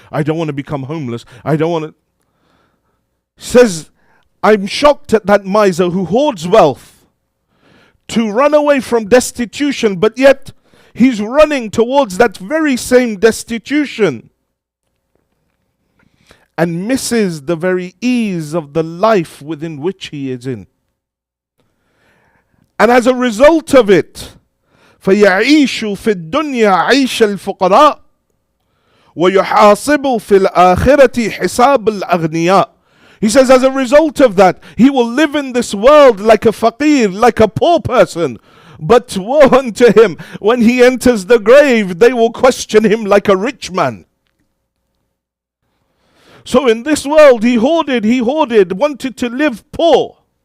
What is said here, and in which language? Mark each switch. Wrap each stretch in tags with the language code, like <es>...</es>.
<en>I don't want to become homeless. I don't want to. Says, I'm shocked at that miser who hoards wealth to run away from destitution, but yet he's running towards that very same destitution and misses the very ease of the life within which he is in. And as a result of it,</en> <ar>فَيَعِيشُ فِي الدُّنْيَا عَيْشَ الْفُقَرَاءِ وَيُحَاسِبُ فِي الْآخِرَةِ حِسَابَ الْأَغْنِيَاءِ.</ar> <en>He says, as a result of that, he will live in this world like a faqir, like a poor person. But woe unto him, when he enters the grave, they will question him like a rich man. So in this world, he hoarded, wanted to live poor.</en>